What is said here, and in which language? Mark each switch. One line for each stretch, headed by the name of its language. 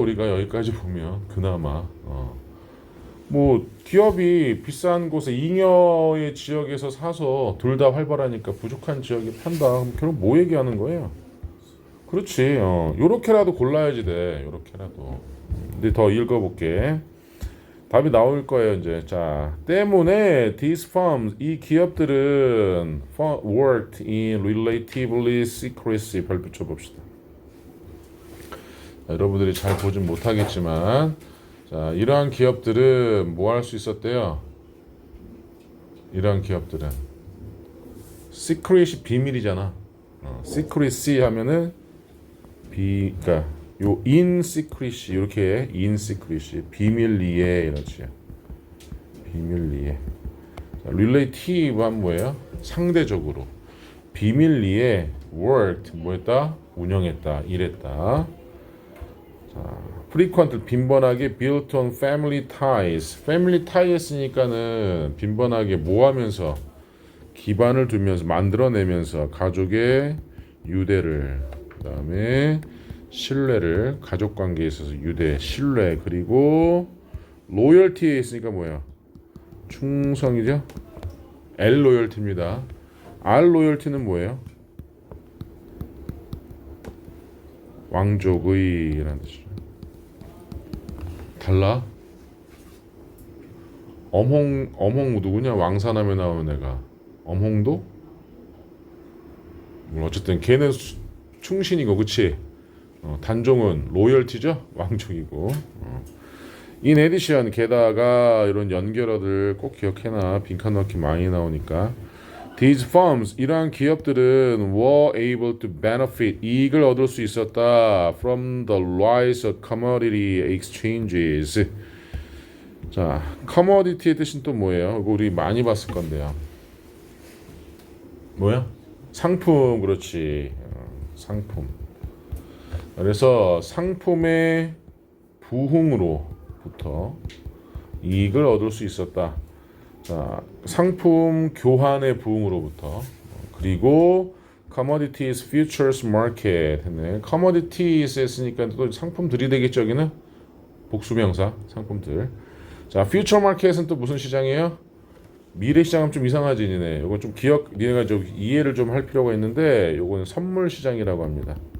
Korean: 우리가 여기까지 보면 그나마 뭐 기업이 비싼 곳에 잉여의 지역에서 사서 둘 다 활발하니까 부족한 지역에 판다. 그럼 결국 뭐 얘기하는 거예요? 그렇지. 요렇게라도 골라야지 돼. 요렇게라도. 근데 더 읽어볼게. 답이 나올 거예요 이제. 자, 때문에
English: these firms
Korean: 이 기업들은
English: worked in relatively secrecy.
Korean: 별표 쳐봅시다. 여러분들이 잘 보진 못하겠지만, 자, 이러한 기업들은 뭐 할 수 있었대요? 이러한 기업들은 secret이 비밀이잖아. secrecy 하면은 그러니까 요 in secrecy 이렇게 in secrecy 비밀리에 이러지. 비밀리에. 자, relative 하면 뭐예요? 상대적으로. 비밀리에 worked 뭐했다? 운영했다, 일했다.
English: 자, frequent
Korean: 빈번하게
English: built on family ties.
Korean: family tie 했으니까는 빈번하게 모하면서 기반을 두면서 만들어내면서 가족의 유대를, 그다음에 신뢰를, 가족 관계에 있어서 유대, 신뢰, 그리고 로열티에 있으니까 뭐야? 충성이죠? L 로열티입니다. R 로열티는 뭐예요? 왕족의라는 뜻이죠. 달라? 엄홍 누구냐? 왕사남에 나오는 애가 엄홍도? 어쨌든 걔는 충신이고, 그치? 단종은 로열티죠? 왕족이고.
English: In addition,
Korean: 게다가 이런 연결어들 꼭 기억해놔. 빈칸 넣기 많이 나오니까.
English: These firms,
Korean: 이러한 기업들은
English: were able to benefit,
Korean: 이익을 얻을 수 있었다.
English: From the rise of commodity exchanges.
Korean: 자, commodity의 뜻은 또 뭐예요? 이거 우리 많이 봤을 건데요. 뭐야? 상품, 그렇지. 상품. 그래서 상품의 부흥으로부터 이익을 얻을 수 있었다. 자, 상품 교환의 부흥으로부터. 그리고
English: commodities futures market
Korean: 했네. commodities 했으니까 또 상품들이 되겠죠. 여기는 복수명사 상품들. 자, future market은 또 무슨 시장이에요? 미래 시장은 좀 이상하지 니네. 이거 좀 니네가 좀 이해를 좀 할 필요가 있는데, 요거는 선물 시장이라고 합니다.